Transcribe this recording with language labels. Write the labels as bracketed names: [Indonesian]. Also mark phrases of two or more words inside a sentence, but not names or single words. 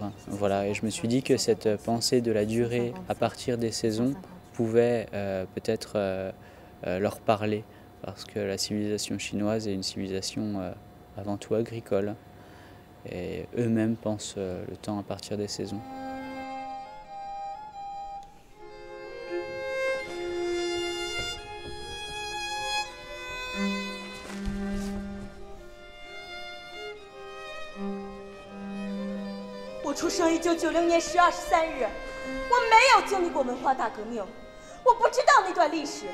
[French] Voilà, et je me suis dit que cette pensée de la durée à partir des saisons pouvait peut-être leur parler, parce que la civilisation chinoise est une civilisation avant tout agricole, et eux-mêmes pensent le temps à partir des saisons. [Chinese] 我出生1990年10月23日，我没有经历过文化大革命，我不知道那段历史。